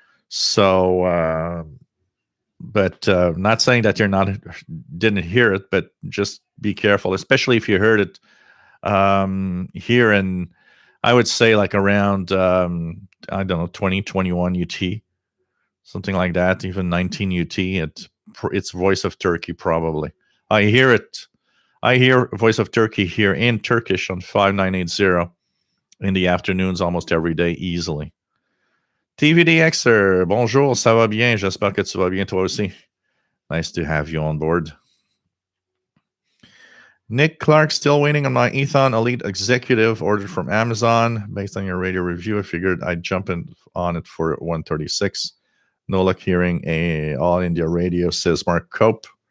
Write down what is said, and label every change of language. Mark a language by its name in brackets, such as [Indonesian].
[English] So, but not saying that didn't hear it, but just be careful, especially if you heard it here in, I would say, like around I don't know, 2021 UT. something like that. Even 19 UT. It's Voice of Turkey probably. I hear Voice of Turkey here in Turkish on 5980 in the afternoons almost every day easily. [French] TVDXer, bonjour, ça va bien? J'espère que tu vas bien toi aussi. [English] Nice to have you on board. Nick Clark, still waiting on my Ethon Elite Executive ordered from Amazon. Based on your radio review, I figured I'd jump on it for 136. No luck hearing a All India Radio, says Mark Cope.